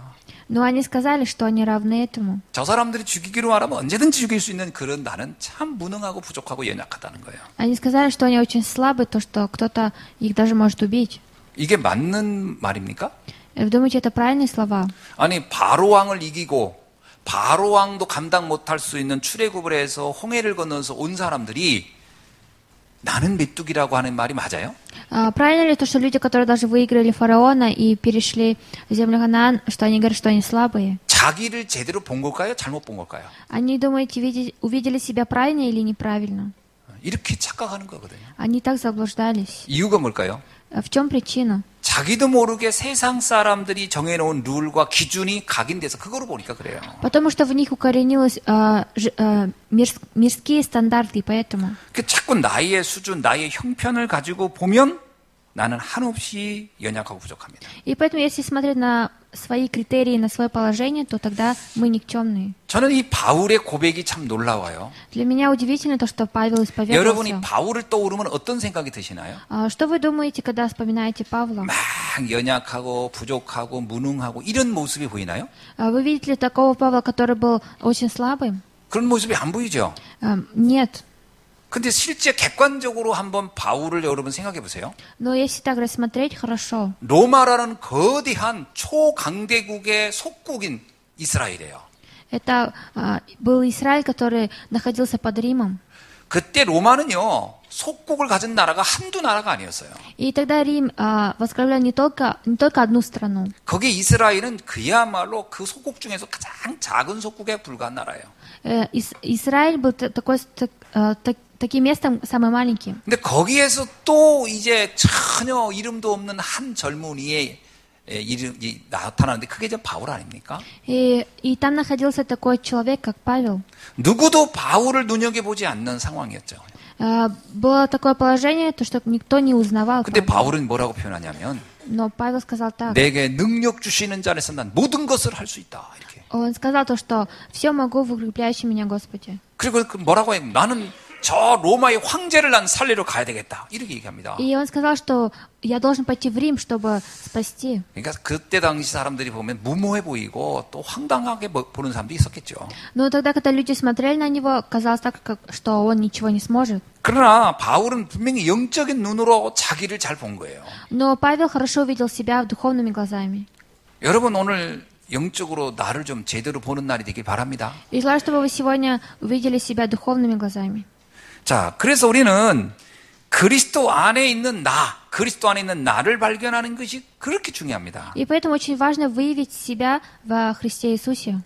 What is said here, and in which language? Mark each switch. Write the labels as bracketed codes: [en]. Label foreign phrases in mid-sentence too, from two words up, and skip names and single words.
[ru] Но они сказали, что они равны этому. [ko] 저 사람들이 죽이기로 하라면 언제든지 죽일 수 있는 그런 나는 참 무능하고 부족하고 연약하다는 거예요. [ru] Они сказали, что они очень слабы, то что кто-то их даже может убить. [ko] 이게 맞는 말입니까? [ru] Вы думаете, это правильные слова? [ko] 아니 바로 왕을 이기고 바로 왕도 감당 못할 수 있는 출애굽을 해서 홍해를 건너서 온 사람들이 나는 메뚜기라고 하는 말이 맞아요? [ru] Правильно ли то, что люди, которые даже выиграли фараона и перешли в землю Ханаан, что они говорят, что они слабые? [ko] 자기를 제대로 본 걸까요? 잘못 본 걸까요? [ru] Они, думаете, увидели себя правильно или неправильно? [ko] 이렇게 착각하는 거거든요. [ru] Они так заблуждались. [ko] 이유가 뭘까요? [ru] В чем причина? [ko] 자기도 모르게 세상 사람들이 정해놓은 룰과 기준이 각인돼서 그거로 보니까 그래요. [ru] Потому что в них укоренились мирские стандарты, поэтому. [ko] 자꾸 나의 수준, 나의 형편을 가지고 보면 나는 한없이 연약하고 부족합니다. [ru] И поэтому, если смотреть на свои критерии, на свое положение, то тогда мы никчемные. [ko] 저는 이 바울의 고백이 참 놀라워요. [ru] Для меня удивительно то, что Павел исповедовался. [ko] 여러분이 바울을 떠오르면 어떤 생각이 드시나요? [ru] Что вы думаете, когда вспоминаете Павла? [ko] 막 연약하고 부족하고 무능하고 이런 모습이 보이나요? [ru] Вы видели такого Павла, который был очень слабым? [ko] 그런 모습이 안 보이죠? [ru] Нет. [ko] 근데 실제 객관적으로 한번 바울을 여러분 생각해 보세요. [ru] Но если так рассмотреть хорошо, [ko] 로마라는 거대한 초강대국의 속국인 이스라엘이에요. [ru] это был Израиль, который находился под Римом. [ko] 그때 로마는요, 속국을 가진 나라가 한두 나라가 아니었어요. [ru] И тогда Рим возглавлял не только одну страну. [ko] 거기 이스라엘은 그야말로 그 속국 중에서 가장 작은 속국에 불과한 나라예요. [ru] Израиль был таким местом самым маленьким. [ko] 근데 거기에서 또 이제 전혀 이름도 없는 한 젊은이의 이름이 나타나는데 그게 좀 바울 아닙니까? [ru] И там находился такой человек, как Павел. [ko] 누구도 바울을 눈여겨보지 않는 상황이었죠. [ru] Было такое положение, то, что никто не узнавал [ko] 근데 [ru] Павла. [ko] 바울은 뭐라고 표현하냐면 [ru] Но Павел сказал так. [ko] 내게 능력 주시는 자 안에서 난 모든 것을 할 수 있다. 이렇게. [ru] Он сказал то, что все могу в укрепляющем меня Господе. [ko] 그리고 뭐라고 해요? 나는 저 로마의 황제를 난 살리러 가야 되겠다. 이렇게 얘기합니다. [ru] И он сказал, что я должен пойти в Рим, чтобы спасти. [ko] 그러니까 그때 당시 사람들이 보면 무모해 보이고 또 황당하게 보는 사람도 있었겠죠. [ru] Но тогда, когда люди смотрели на него, казалось так, что он ничего не сможет. [ko] 그러나 바울은 분명히 영적인 눈으로 자기를 잘 본 거예요. [ru] Но Павел хорошо увидел себя духовными глазами. [ko] 여러분 오늘 영적으로 나를 좀 제대로 보는 날이 되길 바랍니다. [ru] И желаю, чтобы вы сегодня увидели себя духовными глазами. [ko] 자, 그래서 우리는 그리스도 안에 있는 그리스도 안에 있는 나를 발견하는 것이 그렇게 중요합니다. [ru] И поэтому очень важно выявить себя во Христе Иисусе.